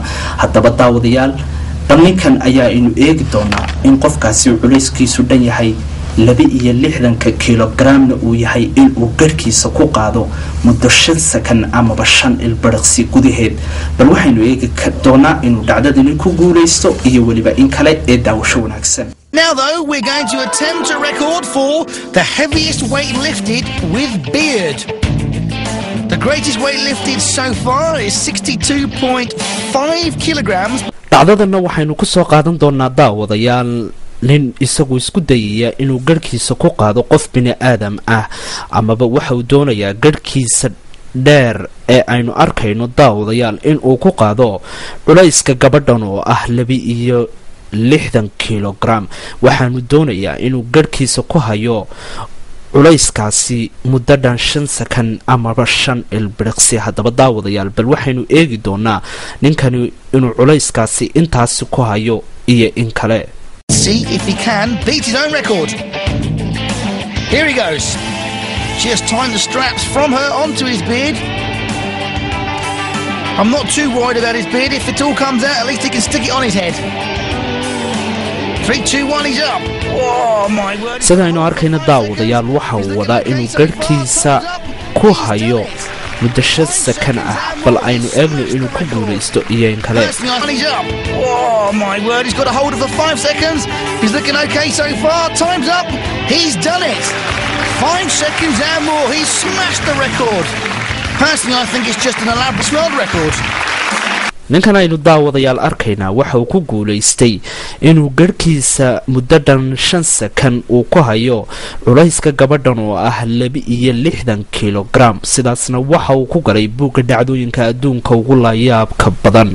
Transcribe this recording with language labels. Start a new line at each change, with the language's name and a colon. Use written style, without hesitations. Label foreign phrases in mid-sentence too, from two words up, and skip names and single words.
Somali: haddaba daawadayaal bal ninkan ayaa inu eegi doonaa in qofkaasi culayskiisu dhan yahay 62 kilogramna uu yahay in uu garhkiisa ku qaado muddo 5 sakan amaba 5 ilbiriqsi gudaheed. bal waxaynu eegi doonaa inuu dhacdadani ku guulaysto iyo weliba in kale ee daawasho wanaagsan.
English: Now though, we're going to attempt a record for the heaviest weight lifted with beard. The greatest weight lifted so far is 62.5 kilograms.
Somali: dhacdadana waxaynu ku soo qaadan doonaa daawadayaal nin isagu isku dayaya inuu garhkiisa ku qaado qof bini aadam ah amaba waxa uu doonayaa garhkiisa dheer ee aynu arkayno daawadayaal inuu ku qaado culayska gabadhan oo ah 62 kilogram. waxaanu doonayaa inuu garhkiisa ku hayo culayskaasi muddo dhan 5 sakan amaba 5 ilbiriqsi. haddaba daawadayaal bal waxaynu eegi doonaa ninkani inuu culayskaasi intaasi ku hayo iyo in kale.
English: See if he can beat his own record. Here he goes. Just tying the straps from her onto his beard. I'm not too worried about his beard. If it all comes out, at least he can stick it on his head. 3, 2, 1, he's up. Oh my word.
Somali: sidaynu arkayna daawadayaal waxa uu wadaa inuu garhkiisa ku hayo muddo 5 sakan ah. bal aynu eegno inuu ku guulaysto iyo in kale.
English: Oh my word, he's got a hold of for 5 seconds. He's looking okay so far. Time's up. He's done it. 5 seconds and more. He's smashed the record. Personally, I think it's just an elaborate world record.
Somali: ninkan aynu daawadayaal arkaynaa waxa uu ku guulaystay inuu garhkiisa muddo dhan 5 sakan uu ku hayo culayska gabadhan oo ah 62 kilogram. sidaasna waxa uu ku galay buugga dhacdooyinka adduunka ugu layaabka badan.